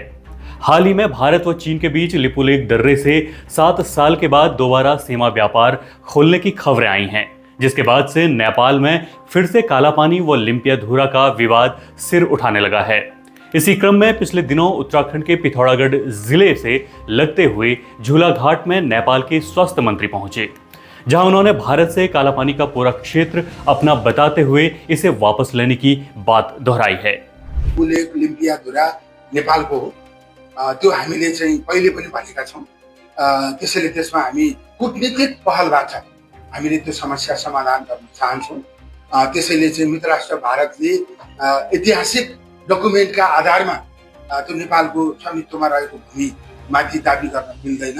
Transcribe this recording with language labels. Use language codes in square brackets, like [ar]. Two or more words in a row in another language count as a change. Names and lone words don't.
[hi] हाल ही में भारत व चीन के बीच लिपुलेख दर्रे से 7 साल के बाद दोबारा सीमा व्यापार खोलने की खबरें आई हैं, जिसके बाद से नेपाल में फिर से कालापानी व लिम्पियाधुरा का विवाद सिर उठाने लगा है। इसी क्रम में पिछले दिनों उत्तराखंड के पिथौरागढ़ जिले से लगते हुए झूला घाट में नेपाल के स्वास्थ्य मंत्री पहुंचे, जहां उन्होंने भारत से कालापानी का पूरा क्षेत्र अपना बताते हुए इसे वापस लेने की बात दोहराई है। [ne] लिपुलेख लिम्पियाधुरा नेपालको हो। त्यो हामीले चाहिँ पहिले पनि भनेका छौं। त्यसैले त्यसमा हामी कूटनीतिक पहलबाट हामीले त्यो समस्या समाधान गर्न चाहन्छौं। त्यसैले चाहिँ मित्र राष्ट्र भारतले ऐतिहासिक डकुमेन्टका आधारमा त्यो नेपालको स्वामित्वमा रहेको भूमि माथि दाबी गर्न मिल्दैन।